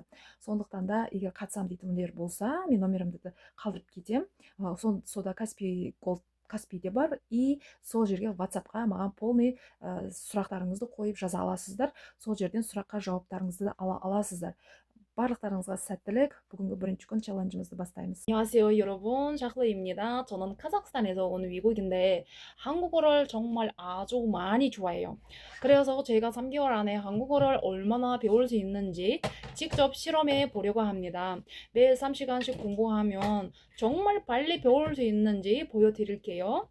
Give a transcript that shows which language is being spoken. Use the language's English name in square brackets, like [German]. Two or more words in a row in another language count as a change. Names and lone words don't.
[Kazakh] Сондықтан да егер қатысам дейтіндер болса, мен номерімді қалдырып кетемін. Сода Каспиде бар, и сол жерге WhatsApp-қа маған полный сұрақтарыңызды қойып жаза аласыздар. Сол жерден сұраққа жауаптарыңызды ала аласыздар. барлықтарыңызға сәттілік. бүгінгі бірінші күн челленджімізді бастаймыз. [Korean] 안녕하세요, 여러분. 샤클레입니다. 저는 카자흐스탄에서 온 외국인데 한국어를 정말 아주 많이 좋아해요. 그래서 제가 3개월 안에 한국어를 얼마나 배울 수 있는지 직접 실험해 보려고 합니다. 매일 3시간씩 공부하면 정말 빨리 배울 수 있는지 보여드릴게요.